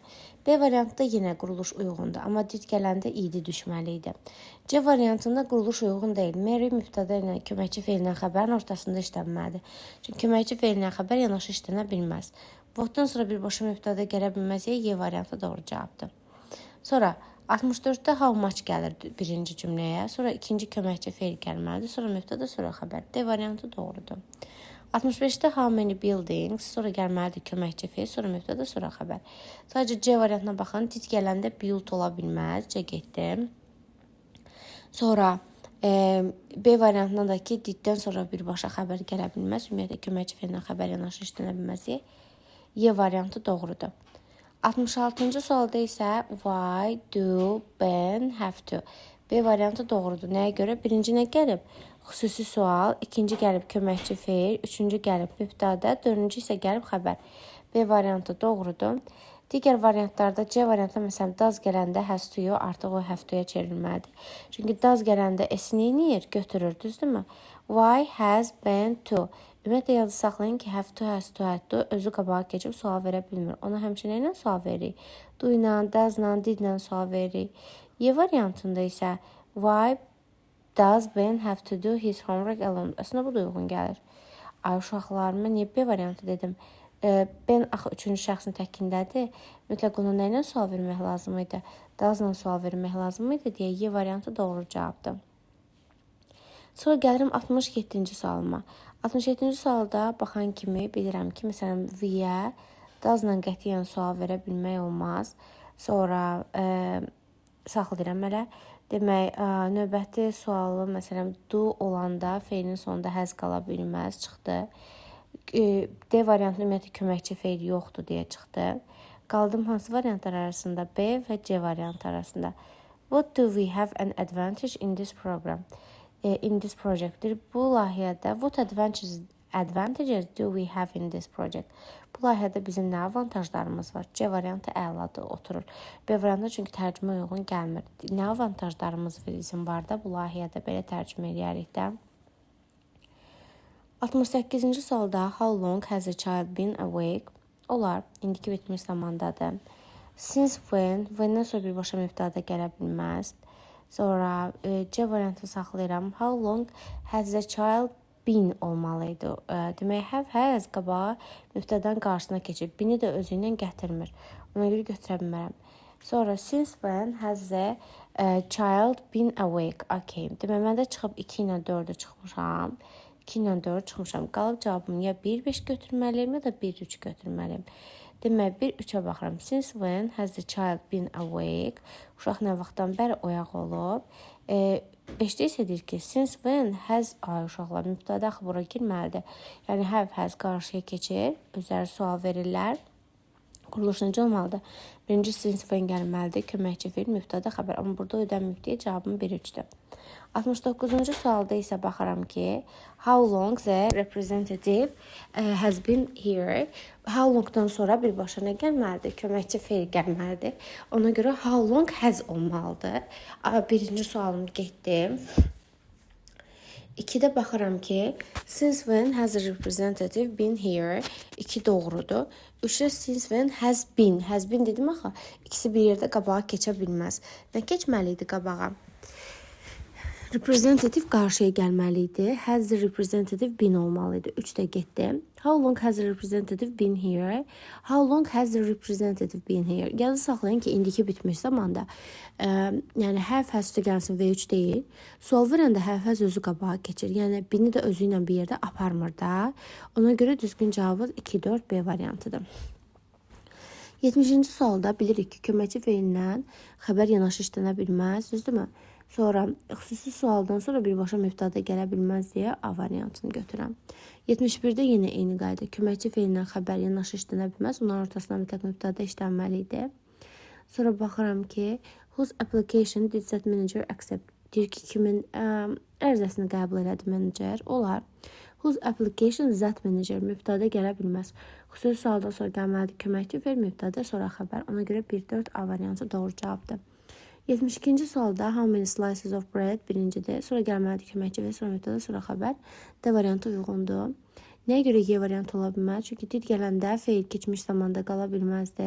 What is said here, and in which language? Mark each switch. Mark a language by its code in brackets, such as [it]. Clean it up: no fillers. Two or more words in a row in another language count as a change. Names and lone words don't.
[az] B variantında yenə quruluş uyğundur, amma did gələndə id düşməli idi. C variantında quruluş uyğun deyil. Mary mübtədə ilə köməkçi feillə xəbərin ortasında işlənməlidir. Çünki köməkçi feillə xəbər yanaşı işlənə bilməz. What-dan sonra birbaşa mübtədə gələ bilməz, Y variantı doğru cavabdır. Sonra 64-də [en] how much [az] gəlir birinci cümləyə, sonra ikinci köməkçi feil gəlməlidir, sonra mübtədə, sonra xəbər. D variantı doğrudur. 65-də [en] how many buildings, [az] sonra gəlməlidir köməkçi feil, sonra mübtədə, sonra xəbər. Sadəcə C variantına baxın, did gələndə build ola bilməz, C getdim. Sonra B variantında da ki, diddən sonra birbaşa xəbər gələ bilməz, ümumiyyətlə köməkçi feillə xəbər yanaşı işlənə bilməz. Y variantı doğrudur. 66-cı sualda isə [en] why do Ben have to? [az] B variantı doğrudur. Nəyə görə? Birinci nə gəlib? Xüsusi sual, ikinci gəlib köməkçi feil, üçüncü gəlib mübtədə, dördüncü isə gəlib xəbər. B variantı doğrudur. Digər variantlarda C variantı məsələn does gələndə [en] has to [az] artıq o [en] have to- [az] ya çevrilməlidir. Çünki does gələndə s-ni eləyir, götürür, düzdürmü? [en] Why has been to? [az] Ümumiyyətlə yazı saxlayın ki, [en] have to, has to, had to [az] özü qabağa keçib sual verə bilmir. Ona həmçinin ilə sual veririk. Do ilə, does ilə, did ilə sual veririk. Y variantında isə [en] why does Ben have to do his homework alone? [az] Əslində bu da uyğun gəlir. Ay uşaqlarıma niyə B variantı dedim? Ben axı üçüncü şəxsin təkindədir. Mütləq ona nə ilə sual vermək lazım idi? Does ilə sual vermək lazım idi deyə Y variantı doğru cavabdır. Sonra gəlirəm 67-ci sualıma. 67-ci sualda baxan kimi bilirəm ki, məsələn, V-yə does-la qətiyyən sual verə bilmək olmaz. Sonra saxlayıram elə. Demək, növbəti sualı, məsələn, do olanda feilin sonunda has qala bilməz, çıxdı. D variantında ümumiyyətlə köməkçi feil yoxdur deyə çıxdı. Qaldım hansı variantlar arasında? B və C variantı arasında. [en] What do we have an advantage in this program? In this project. [az] Bu layihədə [en] what advantages do we have in this project? [az] Bu layihədə bizim nə avantajlarımız var? C variantı əladır, oturur. B variantı çünki tərcümə uyğun gəlmir. Nə avantajlarımız bizim var da bu layihədə belə tərcümə edərik də. 68-ci sualda [en] how long has a child been awake? [az] Olar, indiki bitmiş zamandadır. [en] Since when- [az] dən sonra birbaşa mübtədə gələ bilməz. Sonra C variantı saxlayıram. [en] How long has the child been olmalıydı. [az] Demək, [en] have has [az] qabağa mübtədən qarşısına keçib. Beni də özü ilə gətirmir. Ona görə götürə bilmərəm. [en] Sonra since when has the child been awake? [az] Okay. Demək, mən də çıxıb 2 ilə 4-ü çıxmışam. 2 ilə 4 çıxmışam. Qalıb cavabım ya 1-5 götürməliyim ya da 1-3 götürməliyim. Demək, 1-3-ə baxıram. [en] Since when has the child been awake? [az] Uşaq nə vaxtdan bəri oyaq olub? 5-də isə deyir ki, [en] since when has [az] uşaqlar mübtəda axı bura girməlidir. Yəni [en] have has [az] qarşıya keçir. Özləri sual verirlər. Quruluş necə olmalıdır? Birinci [en] since when [az] gəlməlidir. Köməkçi feil, mübtəda xəbər. Amma burada ödənməyib deyə cavabım 1-3-dür. 69-cu sualda isə baxıram ki, [en] how long the representative has been here? How longdan [az] sonra birbaşa nə gəlməlidir? Köməkçi feil gəlməlidir. Ona görə [en] how long has [az] olmalıdır. Birinci sualım getdi. 2-də baxıram ki, [en] since when has the representative been here? [az] 2 doğrudur. 3-də [en] since when has been. Has been [az] dedim axı, ikisi bir yerdə qabağa keçə bilməz. Nə keçməli idi qabağa? Representative qarşıya gəlməli idi. [en] Has the representative been [az] olmalı idi. 3-də getdi. [en] How long has the representative been here? How long has the representative been here? [az] Yazı saxlayın ki, indiki bitmiş zamanda. Yəni, [en] have has to [az] gəlsin V3 deyil. Sual verəndə [en] have has [az] özü qabağa keçir. Yəni, bini də özü ilə bir yerdə aparmır da. Ona görə düzgün cavabı 2-4 B variantıdır. 70-ci sualda bilirik ki, köməkçi feilindən xəbər yanaşı işlənə bilməz. Düzdürmü? Sonra xüsusi sualdan sonra birbaşa mübtəda gələ bilməz deyə A variantını götürəm. 71-də yenə eyni qayda. Köməkçi feilindən xəbər yanaşı işlənə bilməz. Onların ortasına mütləq mübtəda işlənməli idi. Sonra baxıram ki, [en] whose application did that manager accept? [az] Deyir ki, kimin ərizəsini qəbul elədi menecer? Olar. [en] Whose application that manager [az] mübtəda gələ bilməz. Xüsusi sualdan sonra gəlməlidir köməkçi feil, mübtəda, sonra xəbər. Ona görə 1-4 A variantı doğru cavabdır. 72-ci sualda [en] how many slices of bread [az] birincidir. Sonra gəlməlidir köməkçi və sonra mübtəda, sonra xəbər. D variantı uyğundur. Nəyə görə Y variantı ola bilməz? Çünki did gələndə feil keçmiş zamanda qala bilməzdi.